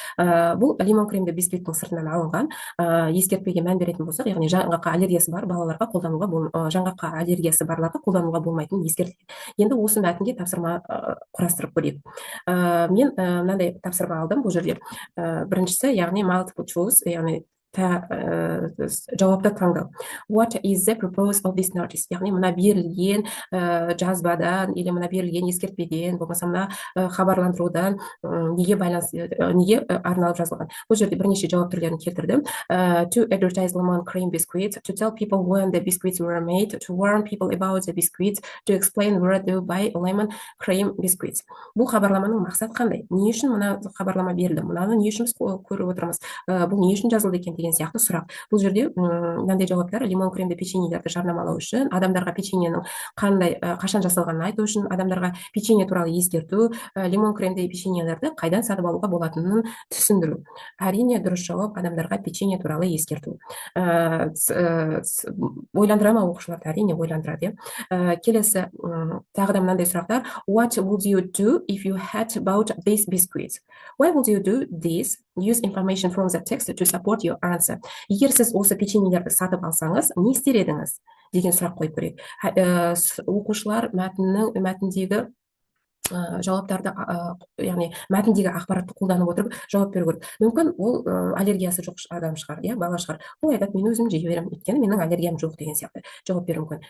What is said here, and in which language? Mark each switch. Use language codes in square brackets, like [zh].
[kk] Бұл лимон кремді бисквиттің сыртынан алынған. Ескертпеге мән беретін болсақ, яғни жаңғаққа аллергиясы бар балаларға қолдануға, жаңғаққа аллергиясы барларға қолдануға болмайтынын ескертілген. Енді осы мәтінге тапсырма құрастырып көрейік. Мен мынандай тапсырма алдым бұл жерде. Біріншісі, яғни multiple choice, яғни жауапты таңдау. [en] What is the purpose of this notice? [kk] Яғни мына берілген жазбадан или мына берілген ескертпеден, болмаса мына хабарландырудан неге арналып жазылған? Бұл жерде бірнеше жауап түрлерін келтірдім. [en] To advertise lemon cream biscuits, to tell people when the biscuits were made, to warn people about the biscuits, to explain where to buy lemon cream biscuits. [kk] Бұл хабарламаның мақсаты қандай? Не үшін мына хабарлама берілді? Мынаны не үшін көріп отырмыз? Бұл не үшін жазылды екен деген сияқты сұрақ. Бұл жерде мынандай жауаптар: лимон кремді печеньелерді жарнамалау үшін, адамдарға печеньенің қашан жасалғанын айту үшін, адамдарға печенье туралы ескерту, лимон кремді печеньелерді қайдан сатып алуға болатынын түсіндіру. Әрине, дұрыс жауап адамдарға печенье туралы ескерту. Ойландыра ма оқушыларды? Әрине ойландырады. Келесі тағы да мынандай сұрақтар: [en] What would you do if you had bought these biscuits? Why would you do this? Use information from the text to support your answer. [kk] Егер сіз осы печеньелерді сатып алсаңыз, не істер едіңіз деген сұрақ қойып көрейік. Оқушылар мәтіндегі жауаптарды, яғни мәтіндегі ақпаратты қолданып отырып жауап беру керек. Мүмкін ол аллергиясы жоқ адам шығар, бала шығар. Ол айтады, мен өзім жей беремін, өйткені менің аллергиям жоқ деген сияқты жауап беру мүмкін.